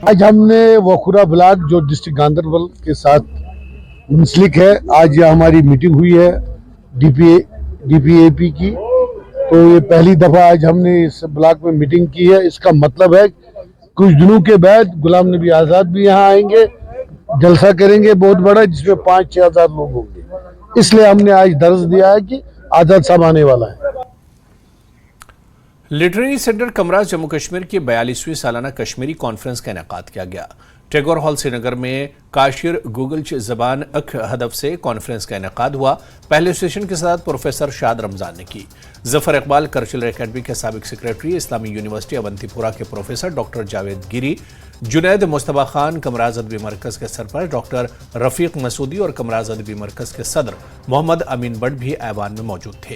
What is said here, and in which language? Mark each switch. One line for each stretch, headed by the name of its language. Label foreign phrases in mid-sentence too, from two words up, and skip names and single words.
Urdu: آج ہم نے وخورا بلاک جو ڈسٹرکٹ گاندربل کے ساتھ منسلک ہے، آج یہ ہماری میٹنگ ہوئی ہے ڈی پی اے پی کی، تو یہ پہلی دفعہ آج ہم نے اس بلاک میں میٹنگ کی ہے۔ اس کا مطلب ہے کچھ دنوں کے بعد غلام نبی آزاد بھی یہاں آئیں گے، جلسہ کریں گے بہت بڑا، جس میں 5-6 ہزار لوگ ہوں گے، اس لیے ہم نے آج درج دیا ہے کہ آزاد صاحب آنے والا ہے۔
English: literary centre
Urdu: کمراز جموں کشمیر کی 42ویں سالانہ کشمیری کانفرنس کا انعقاد کیا گیا۔ ٹیگور ہال سری نگر میں کاشر گوگلچ زبان اک ہدف سے کانفرنس کا انعقاد ہوا۔ پہلے سیشن کی صدارت پروفیسر شاد رمضان نے کی۔ ظفر اقبال کلچرل اکیڈمی کے سابق سیکریٹری، اسلامی یونیورسٹی اونتی پورہ کے پروفیسر ڈاکٹر جاوید گیری، جنید مصطفیٰ خان کمراز ادبی مرکز کے سرپرست ڈاکٹر رفیق مسعودی اور کمراز ادبی مرکز کے صدر محمد امین بٹ بھی ایوان میں موجود تھے۔